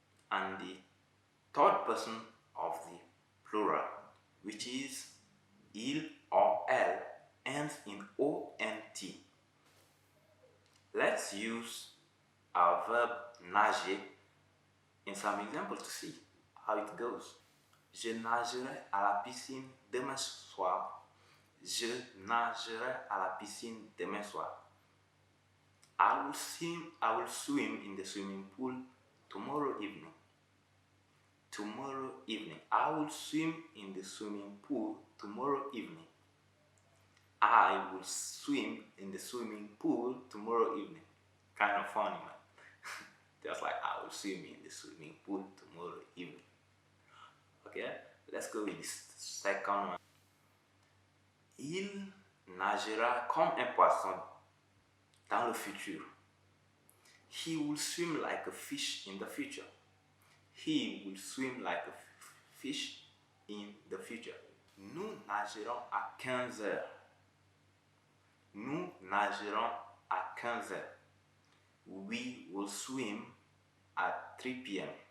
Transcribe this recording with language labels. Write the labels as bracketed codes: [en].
[en] And the third person of the plural, which is il or elle, ends in ont. Let's use our verb nager in some examples to see how it goes. [fr] Je nagerai à la piscine demain soir. Je nagerai à la piscine demain soir. [en] I will swim in the swimming pool tomorrow evening. Tomorrow evening. I will swim in the swimming pool tomorrow evening. I will swim in the swimming pool tomorrow evening. Kind of funny, man. Just like I will swim in the swimming pool tomorrow evening. Okay, let's go with this second one. [fr] Il nagera comme un poisson dans le futur. [en] He will swim like a fish in the future. He will swim like a fish in the future. [fr] Nous nagerons à 15 heures. Nous nagerons à 15 heures. [en] We will swim at 3 p.m.